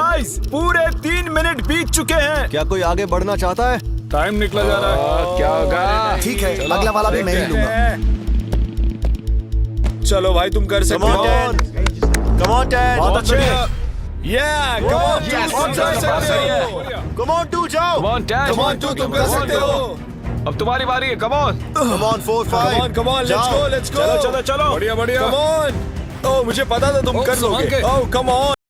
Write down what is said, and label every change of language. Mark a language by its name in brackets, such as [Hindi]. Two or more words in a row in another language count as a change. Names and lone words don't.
[Hindi] गाइस, पूरे 3 मिनट बीत चुके हैं। क्या कोई आगे बढ़ना चाहता है? टाइम निकला जा रहा है। क्या होगा? ठीक है, अगला वाला भी मैं ही लूंगा। चलो भाई, तुम कर सकते हो। [English] Come on, Ted. [Hindi] बहुत अच्छे। [English] Yeah, come on, Yes, [Hindi] तुम कर सकते हो। [English] Come on, 2 जाओ। Come on, Dad. Come on, [Hindi] तुम कर सकते हो। अब तुम्हारी बारी है। [English] Come on. Come on, 4, 5. Come on, let's go, let's go. [Hindi] चलो चलो चलो। बढ़िया बढ़िया। [English] Come on. [Hindi] ओह, मुझे पता था तुम कर लोगे। ओह, [English] come on.